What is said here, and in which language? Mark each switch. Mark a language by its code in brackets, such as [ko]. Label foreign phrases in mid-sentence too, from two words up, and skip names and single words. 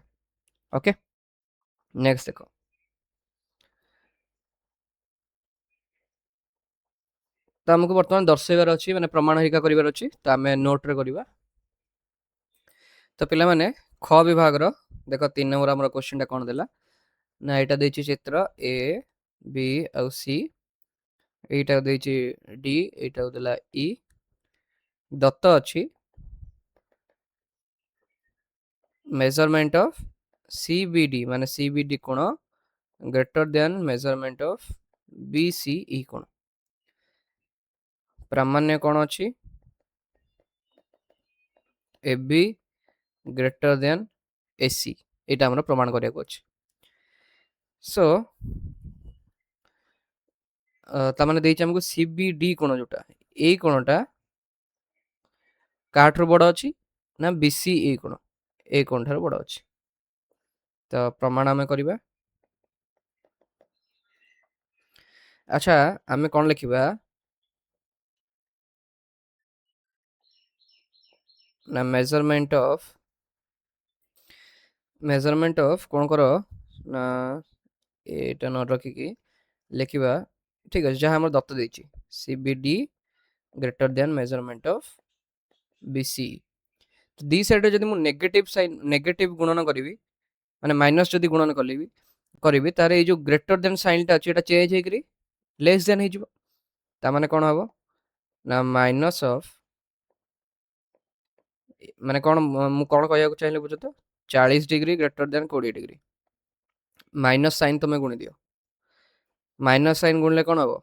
[or] ଓକେ, ନେକ୍ସଟ ଦେଖ ତ ଆମକୁ ବର୍ତ୍ତମାନ ଦର୍ଶାଇବାର ଅଛି, ମାନେ ପ୍ରମାଣ ହେରିକା କରିବାର ଅଛି, ତ ଆମେ ନୋଟରେ କରିବା। ତ ପିଲାମାନେ ଖ ବିଭାଗର ଦେଖ 3 ନମ୍ବର ଆମର କ୍ୱେଶ୍ଚିନଟା କ'ଣ ଦେଲା ନା, ଏଇଟା ଦେଇଛି ଚିତ୍ର A, B ଆଉ C, ଏଇଟା ଦେଇଛି D, ଏଇଟା ଦେଲା E, ଦତ୍ତ ଅଛି [en] measurement of CBD [or] ମାନେ CBD କୋଣ [en] greater than measurement of BCE [or] କୋଣ। ପ୍ରାମାଣ୍ୟ କ'ଣ ଅଛି? [en] AB greater than AC, [or] ଏଇଟା ଆମର ପ୍ରମାଣ କରିବାକୁ ଅଛି। ସୋ ତାମାନେ ଦେଇଛି ଆମକୁ CBD କୋଣ, ଯୋଉଟା ଏଇ କୋଣଟା କାହାଠାରୁ ବଡ଼ ଅଛି ନା BCE କୋଣ ଏ କୋଣ ଠାରୁ ବଡ଼ ଅଛି। ତ ପ୍ରମାଣ ଆମେ କରିବା। ଆଚ୍ଛା, ଆମେ କ'ଣ ଲେଖିବା ନା [en] measurement of [or] କ'ଣ କର ନା ଏଇଟା ନ ରଖିକି ଲେଖିବା, ଠିକ ଅଛି, ଯାହା ଆମର ଦତ୍ତ ଦେଇଛି [en] CBD greater than measurement of BCE। [or] ଦି ସାଇଡରେ ଯଦି ମୁଁ ନେଗେଟିଭ ଗୁଣନ କରିବି, ମାନେ ମାଇନସ୍ ଯଦି ଗୁଣନ କରିବି, ତାହେଲେ ଏଇ ଯୋଉ [en] greater than [or] ସାଇନଟା ଅଛି ଏଟା ଚେଞ୍ଜ ହେଇକରି [en] less than [or] ହେଇଯିବ। ତା ମାନେ କ'ଣ ହବ ନା [en] minus of, [or] ମାନେ କ'ଣ ମୁଁ କ'ଣ କହିବାକୁ ଚାହିଁଲି ବୁଝ ତ, 40 ଡିଗ୍ରୀ [en] greater than [or] 20 ଡିଗ୍ରୀ, [en] minus sign [or] ତମେ ଗୁଣି ଦିଅ, [en] minus sign [or] ଗୁଣିଲେ କ'ଣ ହବ?